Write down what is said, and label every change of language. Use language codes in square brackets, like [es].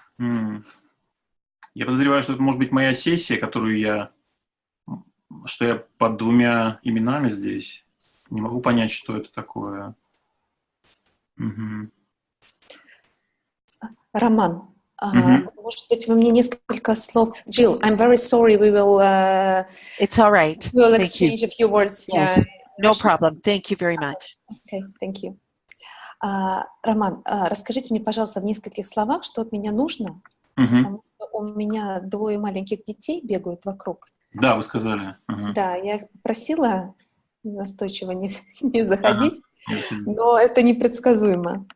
[ru] Я подозреваю, что это может быть моя сессия, что я под двумя именами здесь. Не могу понять, что это такое. Роман, может быть, вы мне несколько слов... [en] Jill, I'm very sorry, we will... It's all right. We will exchange a few words. Yeah. No problem. Thank you very much. Okay, thank you. [ru] Роман, расскажите мне, пожалуйста, в нескольких словах, что от меня нужно, потому что у меня двое маленьких детей бегают вокруг. Да, вы сказали. Да, я их попросила настойчиво не заходить, но это непредсказуемо.